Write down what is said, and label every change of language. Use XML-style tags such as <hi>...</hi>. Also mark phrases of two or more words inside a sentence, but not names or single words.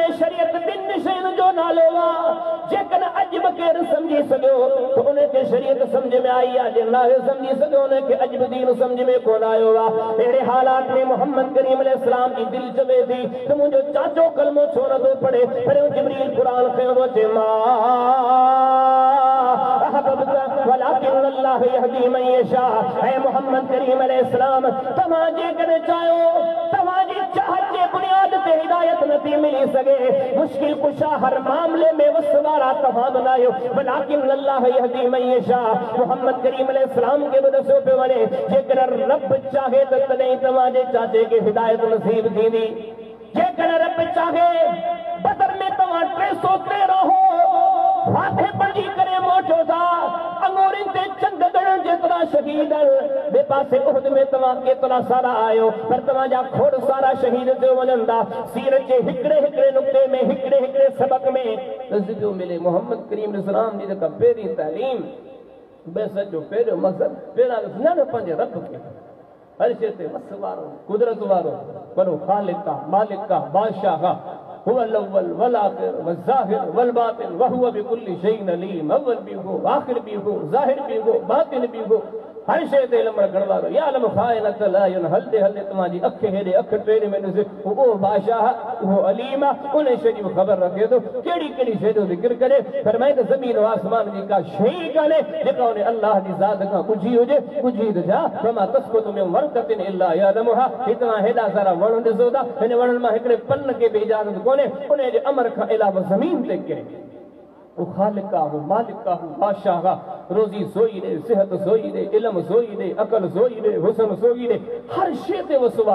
<sd>शरीयत ॿिनि शयुनि जो नालो आहे। जेकॾहिं अॼु बि केरु सम्झी सघियो त उनखे शरीयत सम्झ में आई आहे, जे नाहे सम्झी सघियो उनखे अॼु बि दीन सम्झ में कोन आयो आहे। अहिड़े हालात में मोहम्मद करीम अलैहिस्सलाम जी दिलि चवे थी त मुंहिंजो चाचो कलमो छो नथो पढ़े। पहिरियों जिब्रील क़ुरान खयो थो चए</sd> <ar>ولكن الله يهدي من يشاء.</ar> <sd>ऐ मोहम्मद करीम अलैहिस्सलाम तव्हां जेकॾहिं चाहियो तव्हांजी चाहत जे बुनियाद ते हिदायत नथी मिली सघे। मुश्किल कुशा हर मामले में वसवारा तव्हां बनायो।</sd> <ar>ولكن الله يهدي من يشاء.</ar> <sd>मोहम्मद करीम अलैहिस्सलाम खे बि ॾसो पियो वञे जेकर रब चाहे त तॾहिं तव्हांजे चाचे खे हिदायत नसीब थींदी। जेकर रब चाहे बदर में तव्हां 313 हो फाथे पढ़ी करे मोटो था अंगूरनि ते चंद गणनि जेतिरा शहीद ॿिए पासे उहद में तव्हां केतिरा सारा आयो पर तव्हांजा खोड़ सारा शहीद थियो वञनि था। सीरत जे हिकिड़े हिकिड़े नुक़्ते में हिकिड़े हिकिड़े सबक में नज़रियो मिले। मोहम्मद करीम अलैहिस्सलाम जी जेका पहिरीं तालीम बेसत जो पहिरियों मक़सद पहिरां न पंहिंजे रब खे हर शइ ते वस वारो कुदरत वारो वॾो ख़ालिक आहे, मालिक आहे, बादशाह आहे।</sd> <ar>هو الأول والآخر والظاهر والباطن وهو بكل شيء عليم.</ar> <ur>اول بھی ہو، آخر بھی ہو، ظاہر بھی ہو، باطن بھی ہو.</ur> <sd>हर शइ ते इल्म रखण वारो।</sd> <ar>يعلم خائنة الأعين.</ar> <sd>हलदे हलदे तव्हांजी अख हेॾे अख टेड़े में ॾिसे उहो बादशाह उहो अलीम आहे। उन शइ जी ख़बर रखे थो कहिड़ी कहिड़ी शइ जो ज़िक्र करे। फरमाए त ज़मीन आसमान जी का शइ कान्हे जेका उन अल्लाह जी ज़ात खां ॻुझी हुजे।</sd> <ar>ॻुझी त छा فما تسقط من ورقة إلا يعلمها.</ar> <sd>ही तव्हां हेॾा सारा वण ॾिसो था हिन वणनि मां हिकिड़े पन खे बि इजाज़त कोन्हे उन जे अमर खां अलावा ज़मीन ते कंहिं वो खालिक आहे, वो मालिक आहे, वो बादशाह आहे। रोज़ी सोई ॾे, सिहत सोई ॾे, इल्म सोई ॾे, अकल सोई ॾे, हुसन सोई ॾे। हर शइ ते वसवारो।</sd>